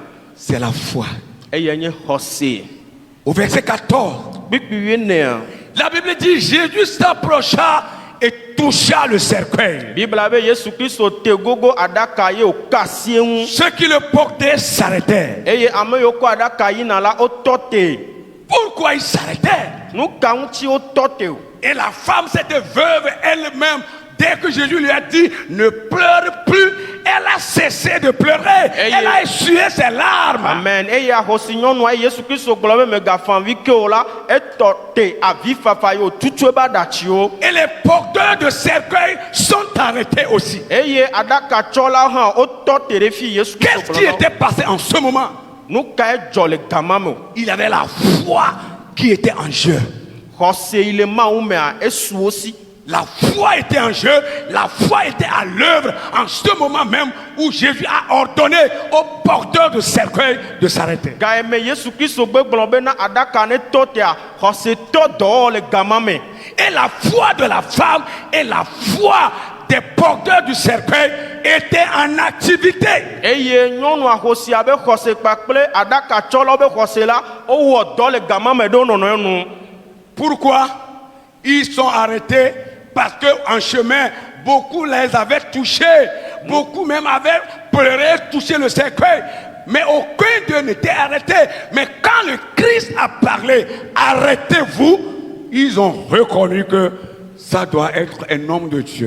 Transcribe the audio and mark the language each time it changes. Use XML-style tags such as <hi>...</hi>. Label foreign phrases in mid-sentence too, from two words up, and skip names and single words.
<fr>c'est la foi.</fr> <ee>Eye nye xɔse.</ee> <fr>Au verset 14,</fr> <ee>Kpikpi enea.</ee> <fr>la Bible dit, Jésus s'approcha et toucha le cercueil.</fr> <ee>Bibla be Yesu Kristo te gogo aɖaka ye wòka asie ŋu.</ee> <fr>Ceux qui le portaient s'arrêtèrent.</fr> <ee>Eye ame yiwo kɔ aɖaka yina la wotɔ te.</ee> <fr>Pourquoi ils s'arrêtèrent?</fr> <ee>Nu ka ŋuti wotɔ te o.</ee> <fr>Et la femme, cette veuve elle-même, dès que Jésus lui a dit ne pleure plus, elle a cessé de pleurer. Elle a essuyé ses larmes. Amen.</fr> <ee>Eye ahosi nyɔnua ye Yesu Kristo gblɔ be megafã vi ke o la etɔ te avi fafa ye wòtutu ebe aɖatsiwo.</ee> <fr>Et les porteurs de cercueil sont arrêtés aussi.</fr> <ee>Eye aɖakatsɔlawo hã wotɔ te ɖe fi Yesu</ee> <fr>Qu'est-ce</fr> <ee>Kristo</ee> <fr>qui</fr> <ee>gblɔ nɔ.</ee> <fr>était passé en ce moment?</fr> <ee>Nu kae dzɔ le gama me o.</ee> <fr>Il avait la foi qui était en jeu.</fr> <ee>Xɔse yi le Mawu mea esu wo si.</ee> <fr>La foi était en jeu, la foi était à l'œuvre en ce moment même où Jésus a ordonné aux porteurs de cercueil de s'arrêter.</fr> <ee>Ga eme Yesu Kristo gbe gblɔ be na aɖaka ne tɔ tea xɔsetɔ dɔwɔ le gama me.</ee> <fr>Et la foi de la femme et la foi des porteurs du cercueil étaient en activité.</fr> <ee>Eye nyɔnu ahosia be xɔse kpakple aɖakatsɔlawo be xɔse la wowɔ dɔ le gama me ɖe wo nɔnɔewo nu.</ee> <fr>Pourquoi? Ils sont arrêtés parce qu'en chemin, beaucoup les avaient touchés. Beaucoup même avaient pleuré, touché le cercueil. Mais aucun d'eux n'était arrêté. Mais quand le Christ a parlé, arrêtez-vous, ils ont reconnu que ça doit être un homme de Dieu.</fr>